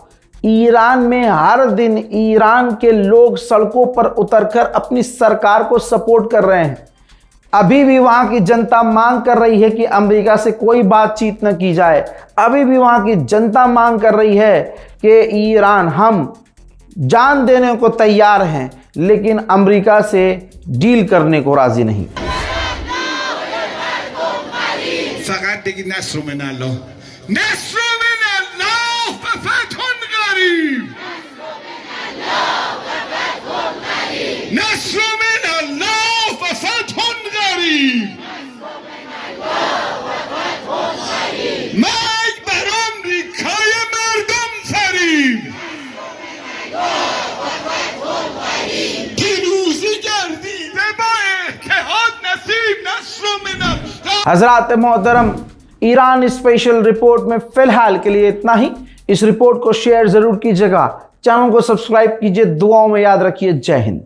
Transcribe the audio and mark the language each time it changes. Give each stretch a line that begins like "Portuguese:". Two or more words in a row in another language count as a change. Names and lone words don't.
Hindi: ईरान में हर दिन ईरान के लोग सड़कों पर उतरकर अपनी सरकार को सपोर्ट कर रहे हैं। अभी भी वहां की जनता मांग कर रही है कि अमेरिका से कोई बातचीत न की जाए। अभी भी वहां की जनता मांग कर रही है कि ईरान, हम जान देने को तैयार हैं लेकिन अमेरिका से डील करने को राजी नहीं।
Persian: فقط بگید
Arabic: نصر من الله، نصر من الله و فتح قریب، نصر من الله و فتح قریب،
Persian: مرگ بر آمریکای مردم فریب، پیروزی گردیده با اتحاد نصیب،
Arabic: نصر من الله।
Hindi: हजरात मोहतरम, ईरान स्पेशल रिपोर्ट में फिलहाल के लिए इतना ही। इस रिपोर्ट को शेयर जरूर कीजिएगा, चैनल को सब्सक्राइब कीजिए, दुआओं में याद रखिए। जय हिंद।